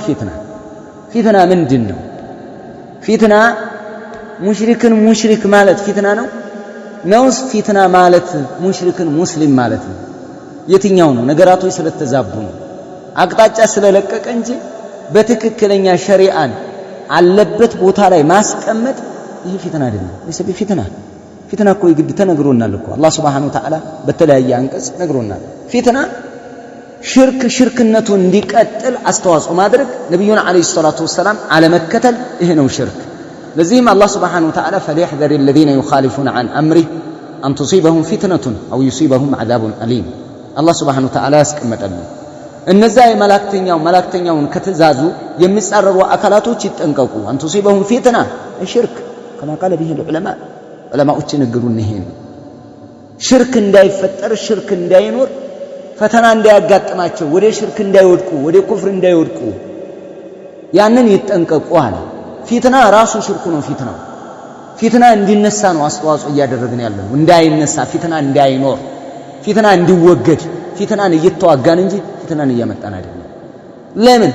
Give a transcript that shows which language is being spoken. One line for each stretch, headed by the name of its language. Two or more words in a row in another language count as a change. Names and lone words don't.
Amharic: ፊትና ምንድነው ፊትና ሙሽሪክን ሙሽሪክ ማለት ፊትና ነው ነውስ ፊትና ማለት ሙሽሪክን ሙስሊም ማለት ነው የትኛው ነው ነገራቶች ስለተዛቡ ነው አቅጣጫ ስለለቀቀ እንጂ በትክክለኛ ሸሪዓን አለበት ቦታ ላይ ማስቀመጥ ይሄ ፊትና አይደለም ለሰብ ፊትና እኮ ይግድ ተነግሮናል እኮ አላህ
Arabic: سبحانه وتعالى
Amharic: በተለያየ አንቀጽ ነግሮናል ፊትና ሽርክነቱ እንዲቀጥል አስተዋጽኦ ማድረግ ነብዩና
Arabic: عليه الصلاة والسلام
Amharic: አለመከተል ይሄ ነው ሽርክ ለዚህም አላህ Subhanahu
Arabic: وتعالى فليحذر الذين يخالفون عن امره ان تصيبهم فتنه او يصيبهم عذاب اليم
Amharic: አላህ
Arabic: سبحانه وتعالى
Amharic: ያስቀመጠልን እነዛ መላእክተኛውን ከተዛዙ የሚጻረሩ አካላቶች ይጠንቀቁ
Arabic: ان تصيبهم فتنه الشرك كما قال به العلماء
Amharic: ዑለማዎች ንግሩን ይሄን ሽርክ እንዳይፈጠር ሽርክ እንዳይኖር ፈተና እንዳያጋጥማቸው ወደ ሽርክ እንዳይወድቁ ወደ ኩፍር እንዳይወድቁ ያንን ይጠንቀቁ አለ ፊትና ራሱ ሽርኩ ነው ፊትና እንዲነሳ ነው አስተዋጽኦ እያደረግን ያለው እንዳይነሳ ፊትና እንዳይኖር ፊትና እንዲወገድ ፊትናን እየተዋጋን እንጂ ፊትናን እያመጣን አይደለም ለምን